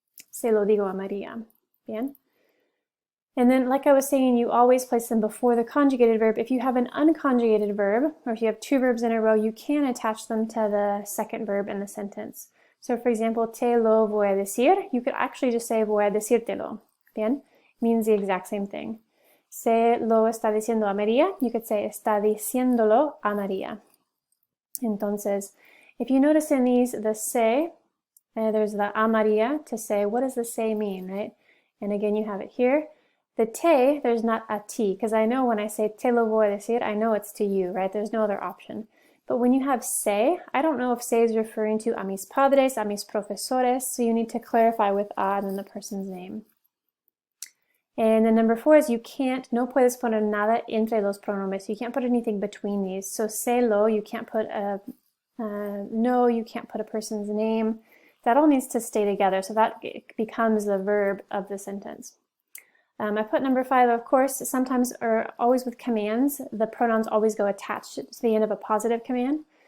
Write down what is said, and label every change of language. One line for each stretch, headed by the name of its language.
Spanish: Se lo digo a María.
English: Bien? And then, like I was saying, you always place them before the conjugated verb. If you have an unconjugated verb, or if you have two verbs in a row, you can attach them to the second verb in the sentence. So for example,
Spanish: te lo voy a decir,
English: you could actually just say
Spanish: voy a decírtelo. Bien?
English: Means the exact same thing.
Spanish: Se lo está diciendo a María,
English: you could say
Spanish: está diciéndolo a María.
English: Entonces, if you notice in these, the se, there's the a María to say. What does the se mean, right? And again, you have it here. The te, there's not a ti, because I know when I say te lo voy a decir, I know it's to you, right? There's no other option. But when you have se, I don't know if se is referring to
Spanish: a mis padres, a mis profesores,
English: so you need to clarify with a and then the person's name. And then number four is you can't,
Spanish: no puedes poner nada entre los pronombres.
English: You can't put anything between these. So se lo, you can't put a no, you can't put a person's name. That all needs to stay together, so that becomes the verb of the sentence. I put number five, of course, sometimes or always with commands, the pronouns always go attached to the end of a positive command.